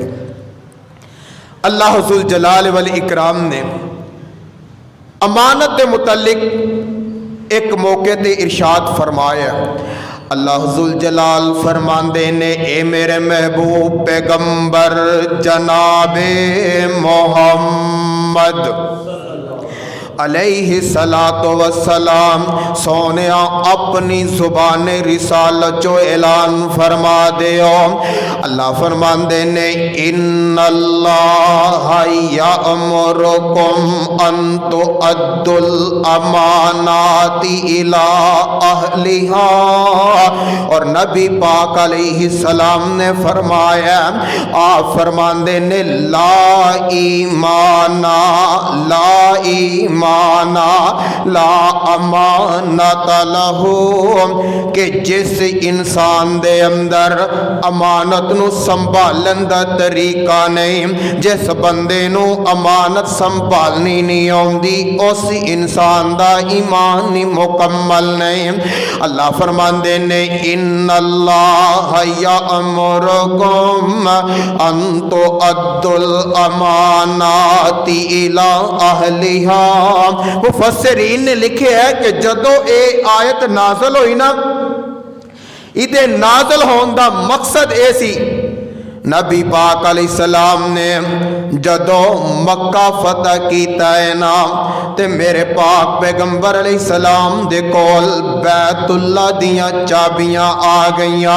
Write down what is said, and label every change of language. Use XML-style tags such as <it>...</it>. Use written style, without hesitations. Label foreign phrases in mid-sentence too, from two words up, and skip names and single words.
<pa>اللہ ذوالجلال والاکرام نے امانت کے متعلق ایک موقعے تے ارشاد فرمایا. اللہ ذوالجلال فرماندے نیں، اے میرے محبوب پیغمبر جناب محمد</pa> <ar>عليه الصلاة والسلام,</ar> <pa>سوہنے اپنی زبان رسالت جو اعلان فرما دے. اللہ فرماندے نیں,</pa> <ar>إن الله يأمركم أن تؤدوا الأمانات إلى أهلها.</ar> <pa>اور نبی پاک علیہ السلام نے فرمایا، آپ فرماندے نیں,</pa> <ar>لا إيمان لا أمانة له,</ar> <pa>کہ جس انسان دے اندر امانت نوں سنبھالن دا طریقہ نہیں، جس بندے نوں امانت سنبھالنی نہیں آؤندی، اس انسان دا ایمان ہی مکمل نہیں. اللہ فرماندے نیں,</pa> <ar>إن الله يأمركم أن تؤدوا الأمانات إلى أهلها.</ar> <pa>مفسرین نے لکھے ہے کہ جدوں یہ آیت نازل ہوئی نا، ایہدے نازل ہونے کا مقصد یہ سی، نبی پاک علیہ السلام نے جدوں مکہ فتح کیتا ہے نا، تے میرے پاک پیغمبر علیہ السلام دے کول بیت اللہ دیاں چابیاں آ گئیاں.</pa>